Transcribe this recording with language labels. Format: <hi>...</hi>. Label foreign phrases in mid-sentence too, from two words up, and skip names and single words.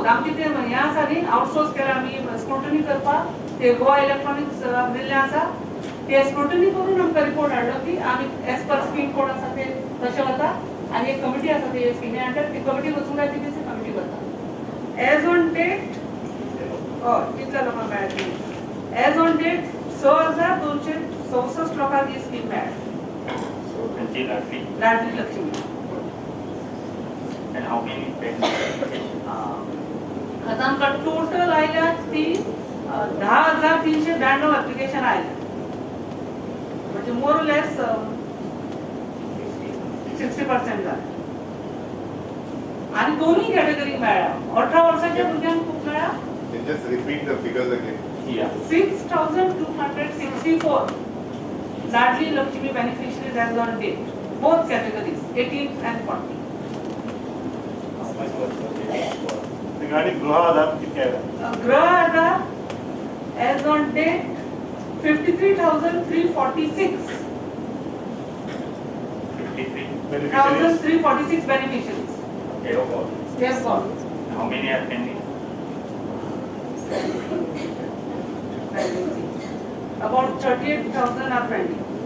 <kok>आमचे ते हें आसा न्ही आउटसोर्स केला आमी स्क्रुटनी करपाक ते गोवा इलेक्ट्रॉनिक्स दिल्लें आसा ते स्क्रुटनी करून आमकां रिपोर्ट हाडलो की आमी</kok> <en>as per scheme code</en> <kok>आसा ते तशें वता आनी एक कमिटी आसा ते स्किमी अंडर ती कमिटी वचूंक जाय ती कमिटी करता.</kok> <en>as on date</en> <kok>कितल्या लोकांक मेळ्ळी</kok> <en>as on date</en> <kok>6,264 लोकांक ही स्कीम मेळ्ळी लाडली लक्ष्मी.</kok> <en>And how many pending?</en> <kok>आता आमकां टोटल आयल्यात ती 10,392 एप्लिकेशन आयल्या म्हणजे</kok> <en>more less</en> <kok>60% जालें. आनी दोनूय कॅटेगरीक मेळ्ळ्या. 18 वर्साच्या भुरग्यांक खूब मेळ्ळ्या.</kok> <en>Just repeat the figures again. Yeah. 6,264 लाडली लक्ष्मी beneficiaries as on date, both categories 18 and 40.</en> <mr>गाडी गृह आधार किती आहे?</mr> <en>गृह आधार as on date 53,346 1,346 beneficiaries. Okay, okay. Yes, sir. How many are pending? About 38,000 are pending.</en>